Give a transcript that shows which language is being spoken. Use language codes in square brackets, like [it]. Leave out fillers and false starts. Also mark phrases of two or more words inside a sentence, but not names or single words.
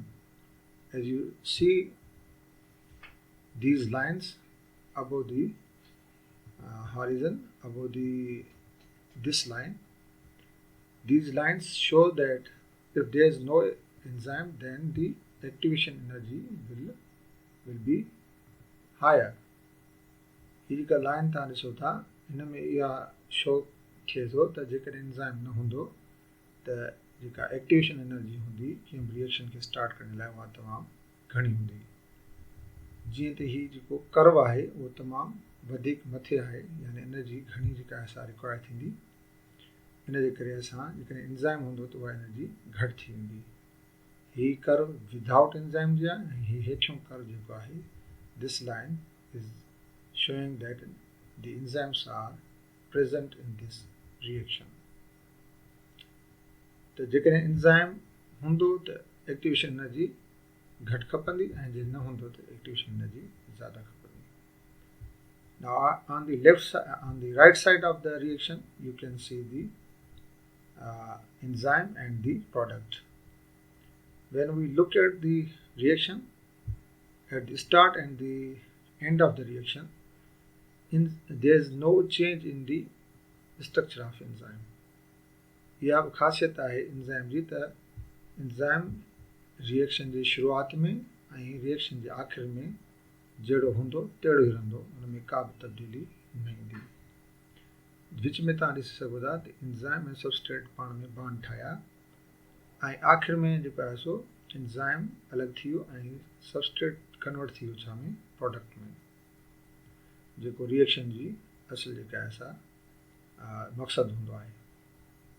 [en] As you see these lines above the horizon, above this line, these lines show that if there is no enzyme, then the activation energy will be higher. [sd] ही जेका लाइन तव्हां ॾिसो था हिन में इहा शो थिए थो त जेकर एंजाइम न हूंदो त जेका [en] activation energy [sd] हूंदी कंहिं बि रिएक्शन खे स्टार्ट करण लाइ उहा तमामु घणी हूंदी। जीअं त ही जेको कर्व आहे उहो तमामु वधीक मथे आहे, यानी एनर्जी घणी जेका असां रिक्वायर थींदी। इन जे करे असां जेकॾहिं एंजाइम हूंदो त उहा एनर्जी घटि थी वेंदी। ही [en] curve without enzyme [sd] जी आहे ऐं ही हेठियों कर्व जेको आहे [en] this line is showing that the enzymes are present in this reaction. [sd] त जेकॾहिं एंजाइम हूंदो त [en] activation energy [sd] घटि खपंदी ऐं जे न हूंदो त [en] activation energy [sd] ज़्यादा खपंदी। [en] Now on the right side of the reaction you can see the enzyme and the product. When we look at the reaction at the start and the end of the reaction, there is no change in the structure of enzyme. [sd] यह ख़ासियत आहे एंजाइम जी त एंजाइम रिएक्शन जी शुरूआत में ऐं रिएक्शन जे आख़िर में जहिड़ो हूंदो तहिड़ो ई रहंदो, हुन में का बि तब्दीली न ईंदी। विच में तव्हां ॾिसी सघो था त एंजाइम ऐं सबस्ट्रेट पाण में बॉन्ड ठाहिया ऐं आख़िर में जेको आहे सो एंजाइम अलॻि थी वियो ऐं सबस्ट्रेट कन्वर्ट थी वियो छा में प्रोडक्ट में, जेको रिएक्शन जी असल जेका आहे सा मक़सदु हूंदो आहे।